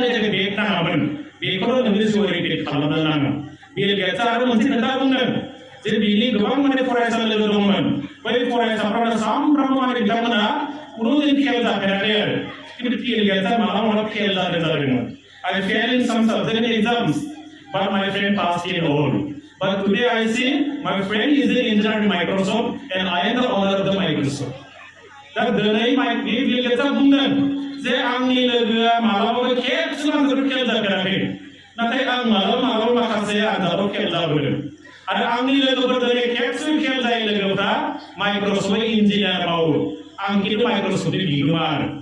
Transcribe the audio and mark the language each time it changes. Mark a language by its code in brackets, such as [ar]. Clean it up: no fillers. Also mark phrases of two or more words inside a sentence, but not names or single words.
[brx] थाखाय बेग नाङामोन बेखौल' नोंनि जिउआव रिपिट खालामनो नाङा बिल गेट्सआ आरो मोनसे खोथा बुंदों जे बिनि गोबां माने फरायसालिबो दंमोन बै फरायसाफ्रा सानफ्रामबो माने बिथांमोना कुनुदिन फेल जाफेराखै आरो কিন্তু बिल गेट्सआ मालाबा फेल जादोंमोन [en] I failed in some subject exams but my friend passed in all but today I see my friend is an engineer in Microsoft and I am the owner of the Microsoft [brx] दा दिनै बिल गेट्सआ बुंदों जे आंनि लोगोआ मालाबाबो खेबसेबो आंजों फेल जाफेराखै नाथाय आं मालाबा माखासे आनजादाव फेल जाबोदों आरो आंनि लोगोफोर दिनै खेबसेबो फेल जायै लोगोफ्रा माइक्रसफ्टआव इन्जिनियार मावो आं खिन्थु माइक्रसफ्टनि बिगोमा आरो